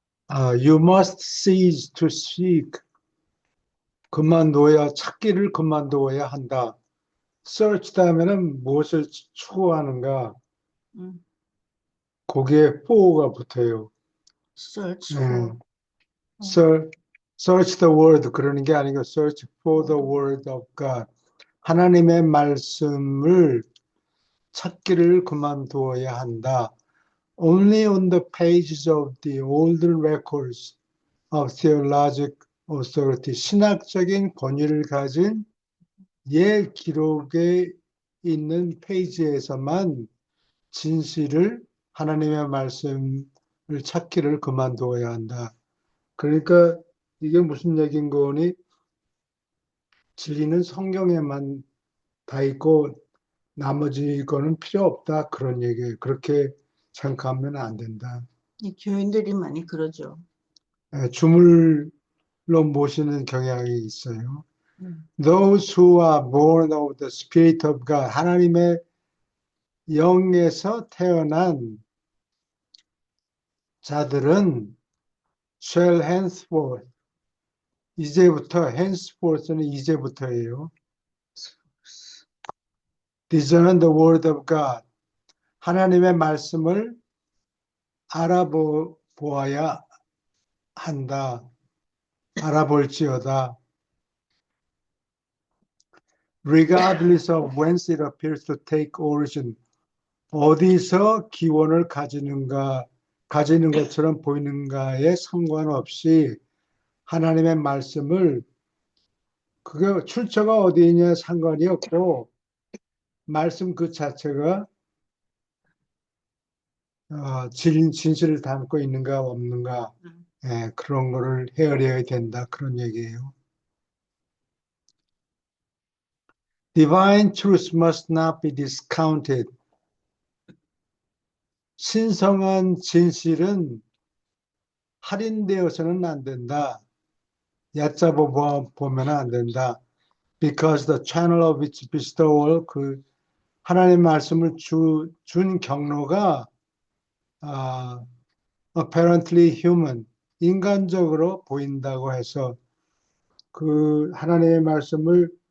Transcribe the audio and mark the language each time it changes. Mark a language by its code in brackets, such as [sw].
[en] You must cease to seek. [ko] 찾기를 그만둬야 한다. search 다음에는 무엇을 추구하는가? 음, 거기에 for가 붙어요. [en] search [ko] 예. [en] for. Search the word [ko] 그러는 게 아니고 [en] search for the word of God. [ko] 하나님의 말씀을 찾기를 그만두어야 한다. [en] Only on the pages of the older records of theologic authority, [ko] 신학적인 권위를 가진 옛 기록에 있는 페이지에서만 진실을 하나님의 말씀을 찾기를 그만두어야 한다. 그러니까 이게 무슨 얘기인 거니? 진리는 성경에만 다 있고 나머지 거는 필요 없다. 그런 얘기예요. 그렇게 생각하면 안 된다. 이 교인들이 많이 그러죠. 주물로 모시는 경향이 있어요. 음. [en] Those who are born of the Spirit of God, [ko] 하나님의 영에서 태어난 자들은 [en] shall henceforth, [ko] 이제부터, [en] henceforth는 이제부터예요. discern the word of God, [ko] 하나님의 말씀을 알아보아야 한다. 알아볼지어다. [en] regardless of whence it appears to take origin, [ko] 어디서 기원을 가지는 것처럼 보이는가에 상관없이 하나님의 말씀을 그게 출처가 어디냐 상관이 없고 말씀 그 자체가 진실을 담고 있는가 없는가 그런 거를 헤아려야 된다 그런 얘기예요. [en] Divine truth must not be discounted. [ko] 신성한 진실은 할인되어서는 안 된다. 얕잡아 보면 안 된다. [en] Because the channel of its bestowal, [ko] 그 하나님 말씀을 준 경로가 [en] apparently human, [ko] 인간적으로 보인다고 해서 그 하나님의 말씀을